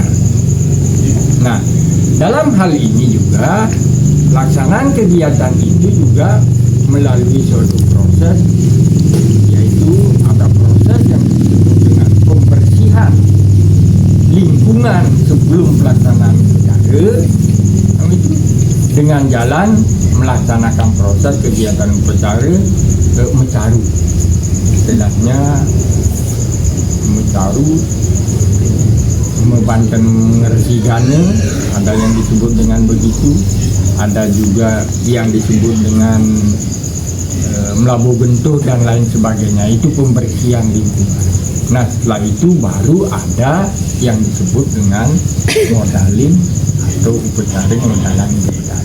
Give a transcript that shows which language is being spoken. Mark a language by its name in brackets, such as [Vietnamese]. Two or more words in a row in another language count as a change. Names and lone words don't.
[Indonesian] Nah, dalam hal ini juga pelaksanaan kegiatan itu juga melalui suatu proses, yaitu ada proses yang disebut dengan pembersihan lingkungan sebelum pelaksanaan upacara, itu dengan jalan melaksanakan proses kegiatan upacara mecaru. Istilahnya mecaru, membanten ngersigane, ada yang disebut dengan begitu. Ada juga yang disebut dengan melabuh bentuk dan lain sebagainya. Itu pembersihan lingkungan. Nah, setelah itu baru ada yang disebut dengan modalin atau upacara modalan upacara.